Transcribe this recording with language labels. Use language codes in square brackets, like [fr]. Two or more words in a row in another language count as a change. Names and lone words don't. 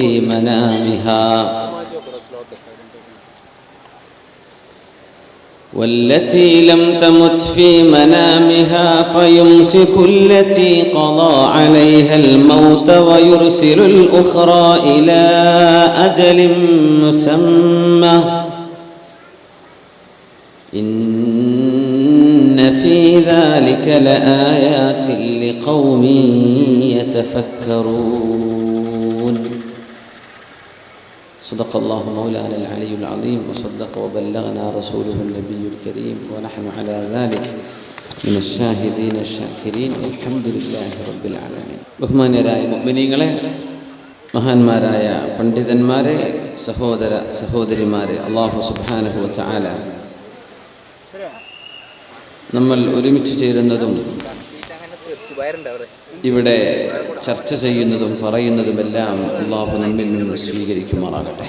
[ar] في منامها فيمسك التي قضى عليها الموت ويرسل الأخرى إلى أجل مسمى إن في ذلك لآيات لقوم يتفكرون. صدق الله مولانا العلي العظيم وصدق وبلغنا رسوله النبي الكريم ونحن على ذلك من الشاهدين الشاكرين والحمد لله رب العالمين. [ml] ബഹുമാന്യരായ മുഅ്മിനീങ്ങളെ, മഹാന്മാരായ പണ്ഡിതന്മാരെ, സഹോദര സഹോദരിമാരെ, അല്ലാഹു [ar] سبحانه وتعالى [ml] നമ്മൾ ഒരുമിച്ച് ചേരുന്നതും ഇവിടെ ചർച്ച ചെയ്യുന്നതും പറയുന്നതുമെല്ലാം അല്ലാഹു നമ്മിൽ നിന്ന് സ്വീകരിക്കുമാറാകട്ടെ.